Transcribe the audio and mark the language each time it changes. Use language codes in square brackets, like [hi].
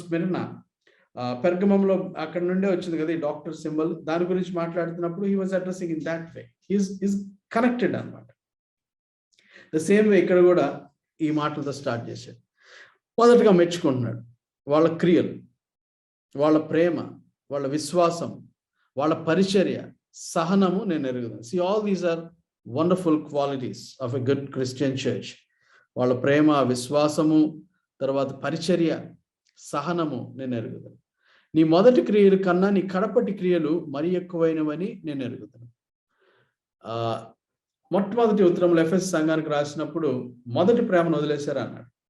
[te] Smyrna, పెర్గమంలో అక్కడ నుండే వచ్చింది కదా ఈ డాక్టర్ సింబల్, దాని గురించి మాట్లాడుతున్నప్పుడు [en] He was addressing in that way. Is connected [te] అనమాట. [en] the same way [te] ఇక్కడ కూడా ఈ మాటలతో స్టార్ట్ చేశాడు. మొదటగా మెచ్చుకుంటున్నాడు వాళ్ళ క్రియలు, వాళ్ళ ప్రేమ, వాళ్ళ విశ్వాసం, వాళ్ళ పరిచర్య, సహనము నేను ఎరుగుదాను. [en] See, all these are wonderful qualities of a good Christian church. [te] వాళ్ళ ప్రేమ, విశ్వాసము, తర్వాత పరిచర్య, సహనము నేను ఎరుగుదాను. నీ మొదటి క్రియలు కన్నా నీ కడపటి క్రియలు మరి ఎక్కువైనవని నేను ఎరుగుతాను. మొట్టమొదటి ఉత్తరంలో ఎఫెస్ సంఘానికి రాసినప్పుడు మొదటి ప్రేమను వదిలేశారు అన్నాడు.